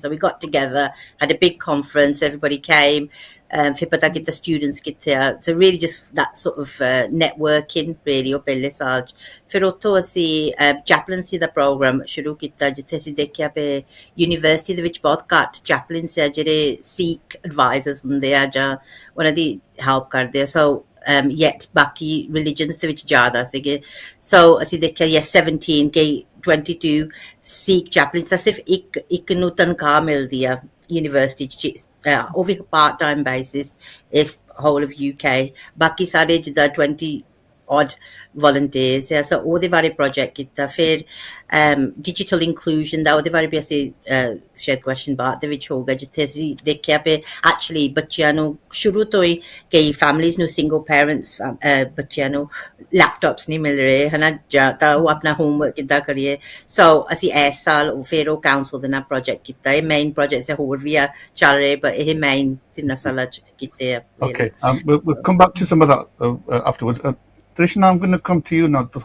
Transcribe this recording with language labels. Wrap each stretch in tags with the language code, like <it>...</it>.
<en>So we got together, had a big conference, everybody came,</en> <pa>ਫਿਰ ਪਤਾ ਕੀਤਾ students ਕਿੱਥੇ ਆ।</pa> <en>So really just that sort of networking really</en> <pa>ਉਹ ਪਹਿਲੇ ਸਾਲ 'ਚ। ਫਿਰ ਉੱਥੋਂ ਅਸੀਂ ਚੈਪਲਨਸੀ ਦਾ ਪ੍ਰੋਗਰਾਮ ਸ਼ੁਰੂ ਕੀਤਾ, ਜਿੱਥੇ ਅਸੀਂ ਦੇਖਿਆ ਵੀ ਯੂਨੀਵਰਸਿਟੀ ਦੇ ਵਿੱਚ ਬਹੁਤ ਘੱਟ ਚੈਪਲਨਸ ਆ ਜਿਹੜੇ ਸਿੱਖ ਐਡਵਾਈਜ਼ਰਸ ਹੁੰਦੇ ਆ ਜਾਂ ਉਹਨਾਂ ਦੀ ਹੈਲਪ ਕਰਦੇ ਆ। ਸੋ yet ਬਾਕੀ ਰਿਲੀਜਨਸ ਦੇ ਵਿੱਚ ਜ਼ਿਆਦਾ ਸੀਗੇ। ਸੋ ਅਸੀਂ ਦੇਖਿਆ 17 ਕਈ 22 ਸਿੱਖ ਚੈਪਲਨਸ ਤਾਂ ਸਿਰਫ ਇੱਕ ਨੂੰ ਤਨਖਾਹ ਮਿਲਦੀ ਆ ਯੂਨੀਵਰਸਿਟੀ 'ਚ, ਉਹ ਵੀ ਪਾਰਟ ਟਾਈਮ ਬੇਸਿਸ</pa> <en>ਇਸ whole of UK।</en> <pa>ਬਾਕੀ ਸਾਰੇ ਜਿੱਦਾਂ 20</pa> <en>odd volunteers</en> <pa>ਆ। ਸੋ ਉਹਦੇ ਬਾਰੇ ਪ੍ਰੋਜੈਕਟ ਕੀਤਾ। ਫਿਰ ਡਿਜੀਟਲ ਇਨਕਲੂਜਨ ਦਾ ਉਹਦੇ ਬਾਰੇ ਵੀ ਅਸੀਂ ਸ਼ਾਇਦ ਕੁਐਸਚਨ ਬਾਅਦ ਦੇ ਵਿੱਚ ਹੋਊਗਾ, ਜਿੱਥੇ ਅਸੀਂ ਦੇਖਿਆ ਵੀ ਐਕਚੁਅਲੀ ਬੱਚਿਆਂ ਨੂੰ ਸ਼ੁਰੂ ਤੋਂ ਹੀ ਕਈ ਫੈਮਲੀਜ਼ ਨੂੰ ਸਿੰਗਲ ਪੈਰੈਂਟਸ ਬੱਚਿਆਂ ਨੂੰ ਲੈਪਟਾਪਸ ਨਹੀਂ ਮਿਲ ਰਹੇ ਹੈ ਨਾ, ਜਾਂ ਤਾਂ ਉਹ ਆਪਣਾ ਹੋਮਵਰਕ ਕਿੱਦਾਂ ਕਰੀਏ। ਸੋ ਅਸੀਂ ਇਸ ਸਾਲ ਫਿਰ ਉਹ ਕਾਊਂਸਲ ਦੇ ਨਾਲ ਪ੍ਰੋਜੈਕਟ ਕੀਤਾ। ਇਹ ਮੇਨ ਪ੍ਰੋਜੈਕਟ ਹੋਰ ਵੀ ਆ ਚੱਲ ਰਹੇ, ਪਰ ਇਹ ਮੇਨ 3 ਸਾਲਾਂ 'ਚ ਕੀਤੇ ਆ।</pa> <en>Okay, we'll come back to some of that afterwards. Trishna, I'm going to come to you now.</en>